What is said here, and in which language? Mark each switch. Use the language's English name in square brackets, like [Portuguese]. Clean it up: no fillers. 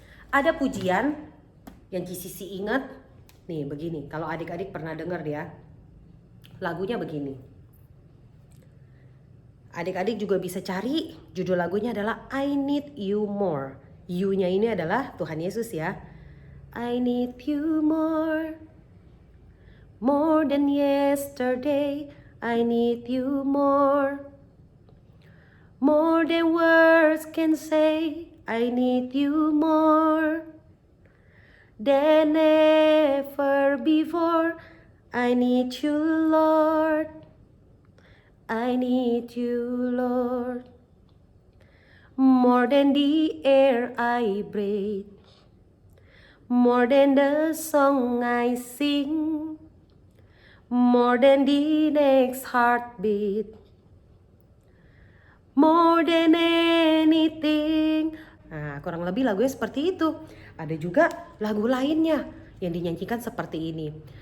[Indonesian] Ada pujian yang CCC ingat, nih begini, kalau adik-adik pernah dengar ya, lagunya begini. Adik-adik juga bisa cari, judul lagunya adalah I Need You More. You-nya ini adalah Tuhan Yesus ya. [English] I need you more, more than yesterday. I need you more, more than words can say. I need you more than ever before. I need you, Lord. I need you, Lord. More than the air I breathe, more than the song I sing, more than the next heartbeat, more than anything. [Indonesian] Nah, kurang lebih lagunya seperti itu. Ada juga lagu lainnya yang dinyanyikan seperti ini.